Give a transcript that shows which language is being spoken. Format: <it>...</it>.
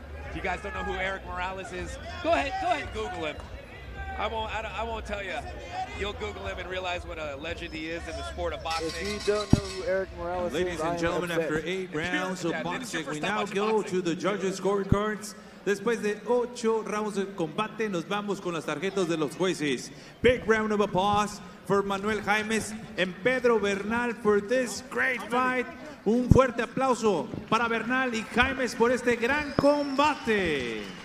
<en>If you guys don't know who Eric Morales is, go ahead and Google him. I won't tell you. You'll Google him and realize what a legend he is in the sport of boxing. If you don't know who Eric Morales Ladies is, and gentlemen, after 8 rounds of boxing, we now go to the judges' scorecards.</en> <es>Después de 8 rounds de combate, nos vamos con las tarjetas de los jueces.</es> <en>Big round of applause for Manuel Jaimes and Pedro Bernal for this great fight.</en> <es>Un fuerte aplauso para Bernal y Jaimes por este gran combate.</es>